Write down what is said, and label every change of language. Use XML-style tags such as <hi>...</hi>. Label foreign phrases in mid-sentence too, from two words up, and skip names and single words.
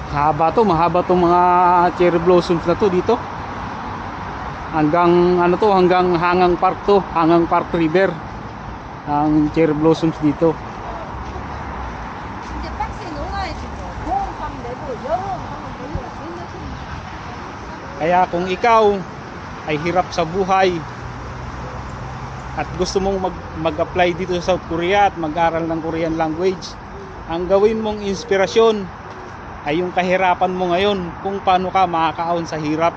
<tl>mahaba tong mga cherry blossoms na to dito. Hanggang ano to, hanggang Hangang Park to, Hangang Park River. Ang cherry blossoms dito.</tl> <ko>이제 박스에 넣어놔야지 뭐. 보온빵 내고 여름 하면 되니까 맨날 좀.</ko> <tl>Kaya kung ikaw ay hirap sa buhay at gusto mong mag-apply dito sa South Korea at mag-aral ng</tl> <en>Korean language,</en> <tl>ang gawin mong inspirasyon ay yung kahirapan mo ngayon, kung paano ka makakaahon sa hirap.</tl>